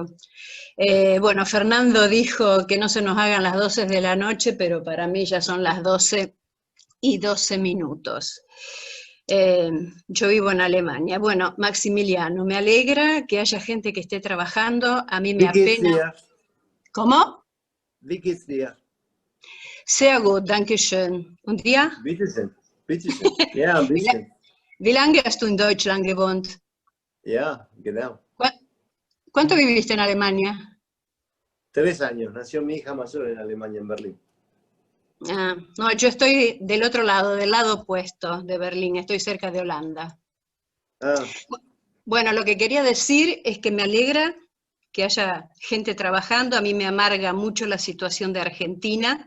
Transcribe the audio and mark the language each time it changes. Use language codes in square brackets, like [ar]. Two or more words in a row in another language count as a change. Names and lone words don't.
[es] Bueno, Fernando dijo que no se nos hagan las 12 de la noche, pero para mí ya son las 12:12. Yo vivo en Alemania. Bueno, Maximiliano, me alegra que haya gente que esté trabajando, a mí me [de] Wie geht's dir? [es] apena. ¿Cómo? [de] Wie geht's dir? Sehr gut, danke schön. Und dir? Bitteschön. Bitteschön. Ja, ein bisschen. Wie lange hast du in Deutschland gewohnt? Ja, genau. [es] ¿Cuánto viviste en Alemania? 3 años. Nació mi hija mayor en Alemania, en Berlín. Ah, no, yo estoy del otro lado, del lado opuesto de Berlín, estoy cerca de Holanda. Ah, Bueno, lo que quería decir es que me alegra que haya gente trabajando, a mí me amarga mucho la situación de Argentina.